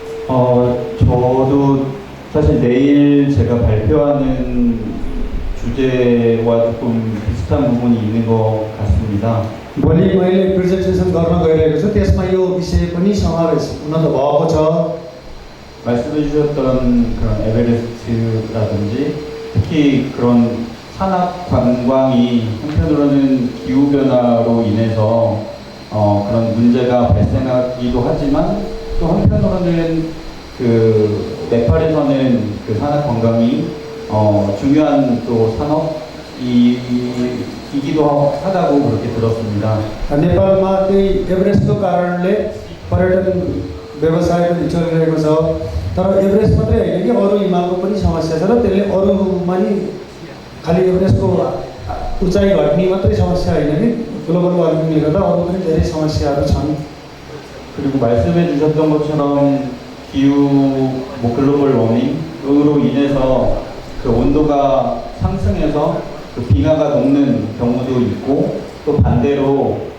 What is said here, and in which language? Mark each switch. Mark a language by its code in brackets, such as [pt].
[ko] 저도 사실 내일 제가 발표하는 주제와 조금 비슷한 부분이 있는 것 같습니다. [ne] भोलि मैले प्रेजेन्टेसन गर्न गइरहेको छु त्यसमा यो विषय पनि समावेश हुन त भएको छ। [ko] 말씀해 주셨던 그런 에베레스트라든지 특히 그런 산악 관광이 한편으로는 기후 변화로 인해서 그런 문제가 발생하기도 하지만 또 한편으로는 그 네팔에서는 그 산악 관광이 중요한 또 산업 이기도 하다고 그렇게 들었습니다. [ne] नेपालमा त्यही एभरेस्टको कारणले पर्यटन व्यवसाय पनि चलिरहेको छ। तर एभरेस्ट मात्रै होइन कि अरू हिमालको पनि समस्या छ र त्यसले अरूमा नि खालि एभरेस्टको उचाइ घट्ने मात्रै समस्या होइन कि ग्लोबल वार्मिङले गर्दा अरू पनि धेरै समस्याहरू छन्। [ko] 그리고 말씀해 주셨던 것처럼 글로벌 워밍으로 인해서 그 온도가 상승해서 그 빙하가 녹는 경우도 있고 또 반대로